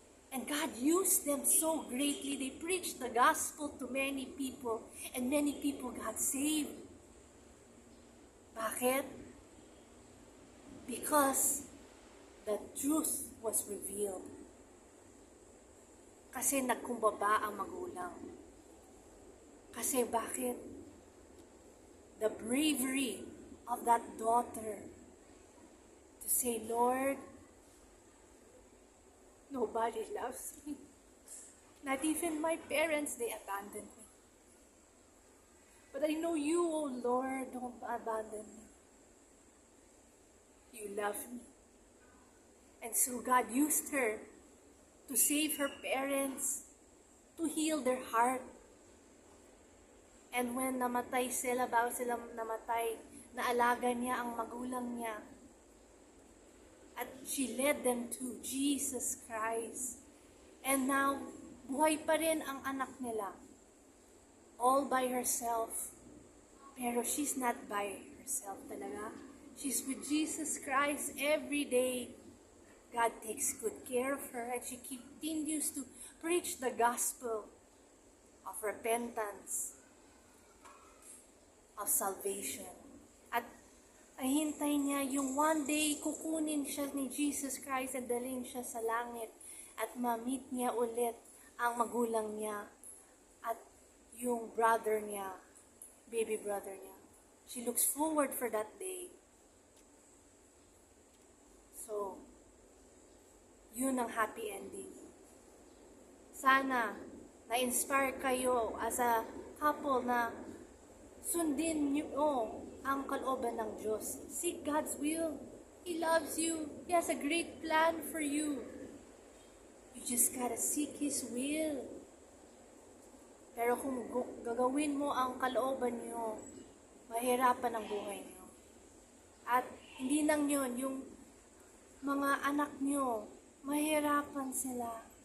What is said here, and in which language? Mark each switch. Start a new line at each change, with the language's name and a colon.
English: And God used them so greatly. They preached the gospel to many people. And many people got saved.
Filipino: Bakit?
English: Because the truth was revealed.
Filipino: Kasi nagkumbaba ang magulang. Kasi bakit?
English: The bravery of that daughter to say, Lord, nobody loves me. Not even my parents, they abandoned me. But I know you, oh Lord, don't abandon me. You love me. And so God used her to save her parents, to heal their heart. And when
Filipino: namatay sila, bago sila namatay, naalaga niya ang magulang niya.
English: At she led them to Jesus Christ.
Filipino: And now, buhay pa rin ang anak nila.
English: All by herself. Pero she's not by herself talaga. She's with Jesus Christ every day. God takes good care of her and she continues to preach the gospel of repentance, of salvation.
Filipino: At hintay niya yung one day kukunin siya ni Jesus Christ at dalhin siya sa langit at ma-meet niya ulit ang magulang niya at yung brother niya, baby brother niya.
English: She looks forward for that day.
Filipino: So, yun ang happy ending. Sana na-inspire kayo as a couple na sundin niyo ang kalooban ng Diyos.
English: Seek God's will. He loves you. He has a great plan for you. You just gotta seek His will.
Filipino: Pero kung gagawin mo ang kalooban niyo, mahirapan ang buhay niyo. At hindi lang yun, yung mga anak niyo, mahirapan sila.